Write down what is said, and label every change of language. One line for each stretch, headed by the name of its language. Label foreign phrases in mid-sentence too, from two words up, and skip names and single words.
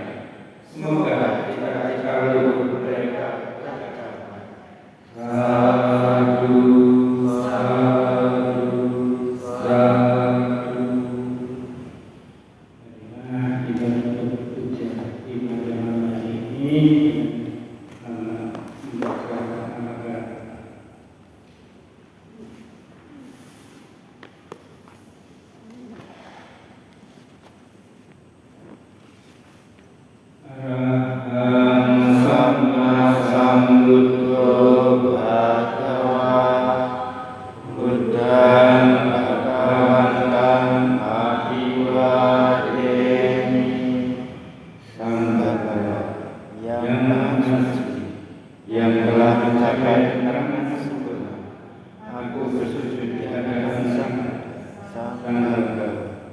Indonesian: Semoga cita-cita luhur mereka tercapai.
Pali: Sadu, sadu, sadu.
Indonesian: Marilah kita berpuja di malam hari ini dengan membaca Amaga.
Pali: Arahang Sama Sambuddho Bhagava Buddhang Bhagavantam Abhivademi.
Indonesian: Sambhagava yang maha suci, yang telah mencapai keterangan sempurna, aku bersujud di hadapan Sang Bhagava.